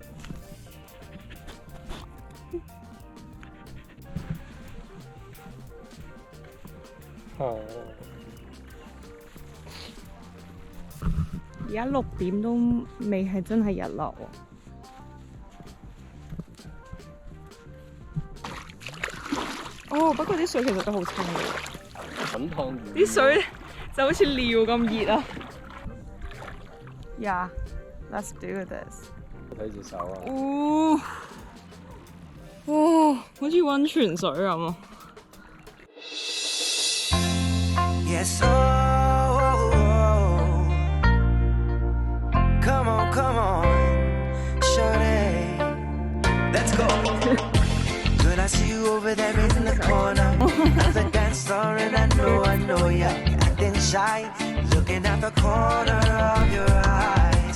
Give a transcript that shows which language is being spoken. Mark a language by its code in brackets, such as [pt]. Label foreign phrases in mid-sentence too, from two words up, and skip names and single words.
[yue] 而家6點都未係真係日落喎。哦，不過啲水其實都好清嘅。滾燙啲水就好似尿咁熱啊 ！ [en] Yeah, let's do this。 [yue] 睇隻手啊！哇，好似溫泉水咁啊！ [en] Yes, come on, come on, shorty, let's go. Girl, I see you over there in the corner of the dance floor, and I know you're acting shy, looking at the corner of your eye.